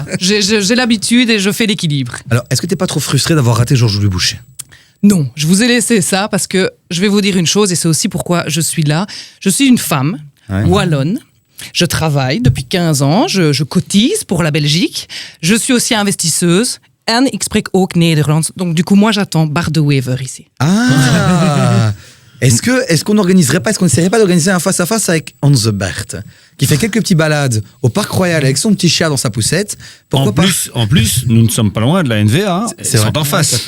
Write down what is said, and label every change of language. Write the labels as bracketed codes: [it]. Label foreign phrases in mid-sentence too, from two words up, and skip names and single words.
[fr] J'ai l'habitude et je fais l'équilibre. Alors, est-ce que t'es pas trop frustré d'avoir raté Georges-Louis Boucher? Non, je vous ai laissé ça parce que je vais vous dire une chose et c'est aussi pourquoi je suis là. Je suis une femme wallonne. Je travaille depuis 15 ans. Je cotise pour la Belgique. Je suis aussi investisseuse. [nl] En ik spreek ook Nederlands. [fr] Donc du coup, moi, j'attends Bart de Wever ici. Ah Est-ce qu'on n'essaierait pas d'organiser un face-à-face avec Hans Bert, qui fait quelques petites balades au Parc Royal avec son petit chat dans sa poussette? Pourquoi pas? En plus, nous ne sommes pas loin de la NVA. Hein. C'est Ils vrai. sont en face.